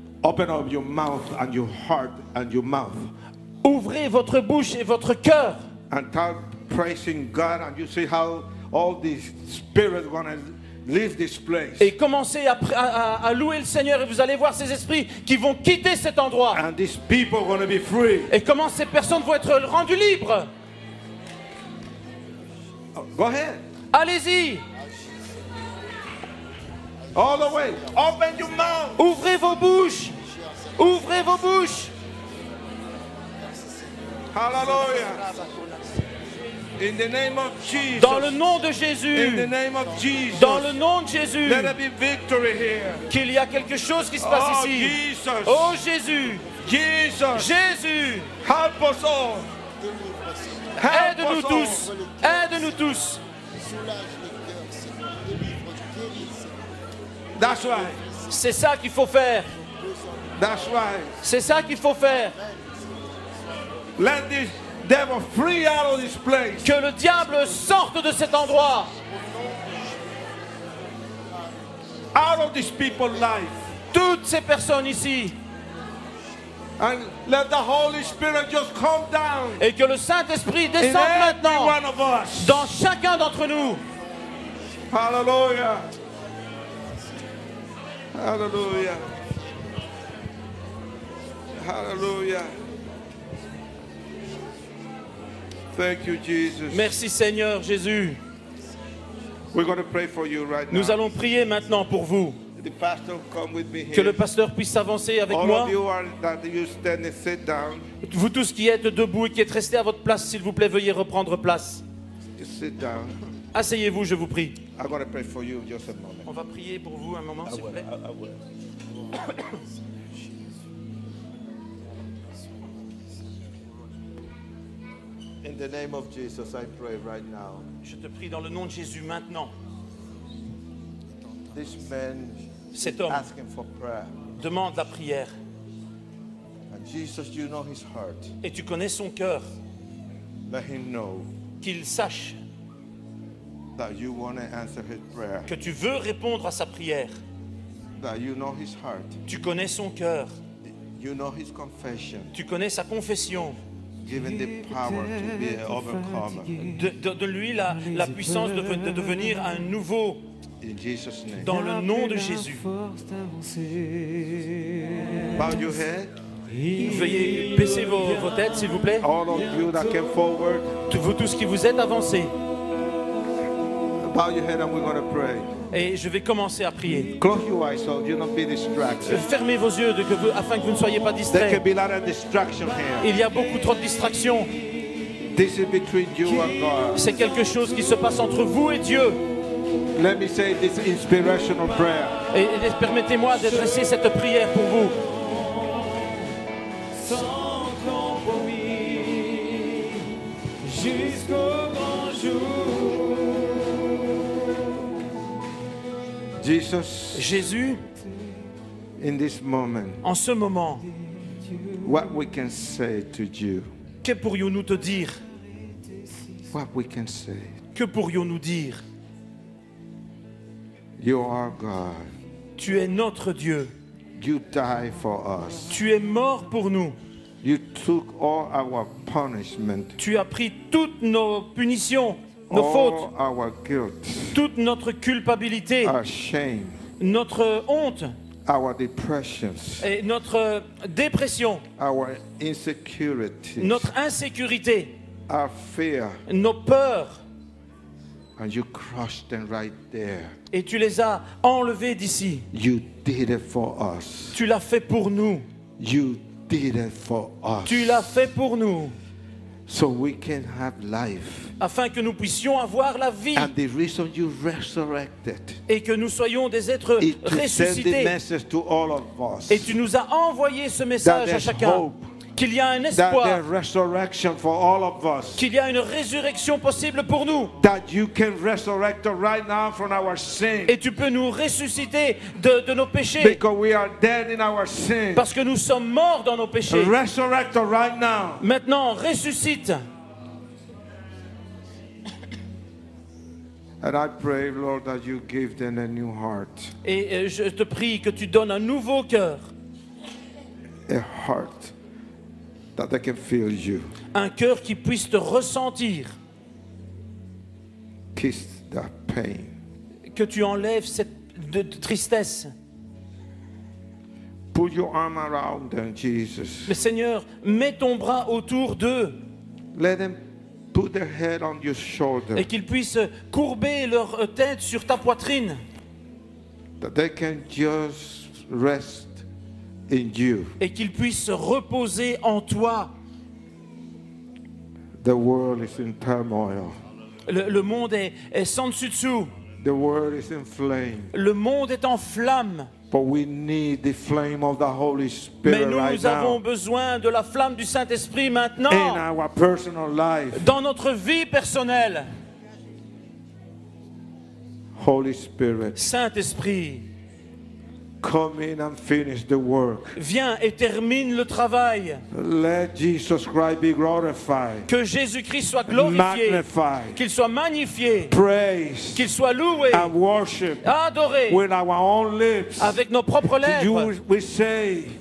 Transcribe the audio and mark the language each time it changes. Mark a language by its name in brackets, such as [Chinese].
[English] open up your mouth and your heart and your mouth [French] ouvrez votre bouche et votre cœur [English] and start praising God, and you see how all these spirits going to leave this place. [French] et commencez à louer le Seigneur, et vous allez voir ces esprits qui vont quitter cet endroit. [English] And these people are going to be free. [French] Et comment ces personnes vont être rendues libres. [English] Go ahead. [French] Allez-y, [English] All the way. Open your mouth. [French] ouvrez vos bouches, ouvrez vos bouches. [English] Hallelujah. In the name of Jesus. [French] Dans le nom de [English] In the [French] Jésus, [English] name of Jesus. [French] dans le nom de Jésus, [English] Let there be victory here. [French] qu'il y a quelque chose qui se passe [English] Oh, [French] ici. [English] Jesus. [French] Oh Jésus, [English] Jesus. [French] Jésus, [English] Help us all. Help [French] aide-nous [English] us all. [French] tous, aide-nous tous. [English] That's right. [French] C'est ça qu'il faut faire, [English] That's right. [French] c'est ça qu'il faut faire. [English] Let this devil free out of this place. [French] Que le diable sorte de cet endroit, [English] Out of these people's life. [French] toutes ces personnes ici, [English] And let the Holy Spirit just come down [French] et que le Saint-Esprit [English] in [French] descende [English] every [French] maintenant [English] one of us. [French] dans chacun d'entre nous. [English] Hallelujah. Hallelujah. Hallelujah. Thank you, Jesus. [French] Merci Seigneur Jésus. [English] We're going to pray for you right [French] Nous [English] now. [French] allons prier maintenant pour vous. [English] The pastor come with me [French] Que [English] here. [French] le pasteur puisse s'avancer avec [English] All [French] moi. [English] of you are that you stand and sit down. [French] Vous tous qui êtes debout et qui êtes restés à votre place, s'il vous plaît, veuillez reprendre place. [English] Just sit down. [French] Asseyez-vous, je vous prie. [English] I'm going to pray for you just a moment. [French] On va prier pour vous un moment, s'il vous plaît. [English] In the name of Jesus, I pray right now. [French] Je te prie dans le nom de Jésus maintenant. [English] This man [French] Cet homme [English] asking for prayer. [French] demande la prière. [English] And Jesus, you know his heart. [French] Et tu connais son cœur. [English] Let him know [French] Qu'il sache [English] that you want to answer his prayer. [French] que tu veux répondre à sa prière. [English] That you know his heart. [French] Tu connais son cœur. [English] You know his confession. [French] Tu connais sa confession. [English] Give him the power to be an overcomer. [French] De lui la puissance de devenir un nouveau [English] In Jesus' name. [French] dans le nom de Jésus. [English] Bow your head. [French] Veuillez baisser vos têtes, s'il vous plaît. [English] All of you that came forward, [French] Vous tous qui vous êtes avancés. [English] bow your head and we're going to pray. [French] Et je vais commencer à prier. [English] Close your eyes so you don't be distracted. [French] Fermez vos yeux afin que vous ne soyez pas [English] There [French] distraits. [English] can be a lot of distraction here. [French] Il y a beaucoup trop de distractions. [English] This is between you and God. [French] C'est quelque chose qui se passe entre vous et Dieu. [English] Let me say this inspirational prayer. [French] Et permettez-moi d'adresser cette prière pour vous. Sans compromis, jusqu'au grand jour. [English] Jesus, [French] Jésus, [English] in this moment, [French] en ce moment, [English] what we can say to you, [French] que pourrions-nous te dire? [English] what we can say. [French] Que pourrions-nous dire? [English] You are God. [French] Tu es notre Dieu. [English] You died for us. [French] Tu es mort pour nous. [English] You took all our punishment, [French] Tu as pris toutes nos punitions, nos [English] all [French] fautes, [English] our guilt, [French] toute notre culpabilité, [English] our shame, [French] notre honte [English] our depressions, [French] et notre dépression, [English] our insecurities, [French] notre insécurité, [English] our fear, [French] nos peurs. [English] and you crushed them right there. [French] Et tu les as enlevés d'ici. [English] You did it for us. [French] Tu l'as fait pour nous. [English] You did it for us. [French] Tu l'as fait pour nous. [English] So we can have life. [French] Afin que nous puissions avoir la vie. [English] And the reason you resurrected [French] Et que nous soyons des êtres [English] is to send the [French] ressuscités. [English] message to all of us. [French] Et tu nous as envoyé ce [English] That [French] message à [English] there's [French] chacun. [English] hope. [French] Qu'il y a un [English] That [French] espoir. [English] there's resurrection for all of us. [French] Qu'il y a une résurrection possible pour nous. [English] That you can resurrect us right now from our sin. [French] Et tu peux nous ressusciter de nos péchés. [English] Because we are dead in our sin. [French] Parce que nous sommes morts dans nos péchés. [English] Resurrect us right now. [French] Maintenant, ressuscite. [English] And I pray, Lord, that you give them a new heart. [French] Et je te prie que tu donnes un nouveau cœur. [English] A heart that they can feel you. [French] Un cœur qui puisse te ressentir. [English] Kiss that pain. [French] Que tu enlèves cette de tristesse. [English] Put your arm around them, Jesus. [French] Mais Seigneur, mets ton bras autour d'eux. [English] Let them put their head on your shoulder. [French] Et qu'ils puissent courber leur tête sur ta poitrine. [English] That they can just rest in you. [French] Et qu'ils puissent se reposer en toi. [English] The world is in turmoil. [French] Le monde est sans dessus-dessous. [English] The world is in flame. [French] Le monde est en flamme. [English] But we need the flame of the Holy [French] Mais [English] Spirit [French] nous [English] right [French] avons [English] now [French] besoin de la flamme du Saint-Esprit maintenant. [English] in our personal life. [French] Dans notre vie personnelle. [English] Holy Spirit, [French] Saint-Esprit, [English] come in and finish the work. [French] viens et termine le travail. [English] Let Jesus Christ be glorified, [French] Que Jésus-Christ soit glorifié. [English] magnified, [French] Qu'il soit magnifié. [English] praised, [French] Qu'il soit loué. [English] and worshipped [French] Adoré. [English] with our own lips. [French] Avec nos propres lèvres. [English] We say,